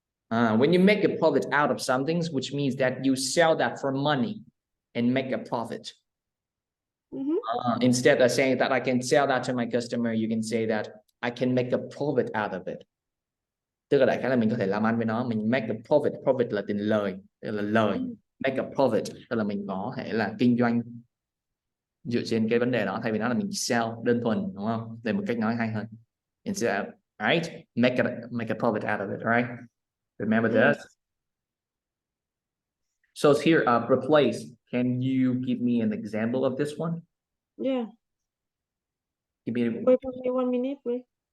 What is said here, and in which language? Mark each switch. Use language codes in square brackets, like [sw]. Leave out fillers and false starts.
[en] When you make a profit out of something, which means that you sell that for money and make a profit. Instead of saying that I can sell that to my customer, you can say that I can make a profit out of it. [vi] Tức là đại khái là mình có thể làm ăn với nó, mình [en] make a profit. [vi] Profit là tiền lời, tức là lời. Make a profit tức là mình có thể là kinh doanh dựa trên cái vấn đề đó, thay vì nó là mình sell đơn thuần, đúng không? Để một cách nói hay hơn. [en] Instead of, right? Make a profit out of it, right? Remember this. So it's here, replace. Can you give me an example of this one? Yeah. Give me wait 1 minute, please.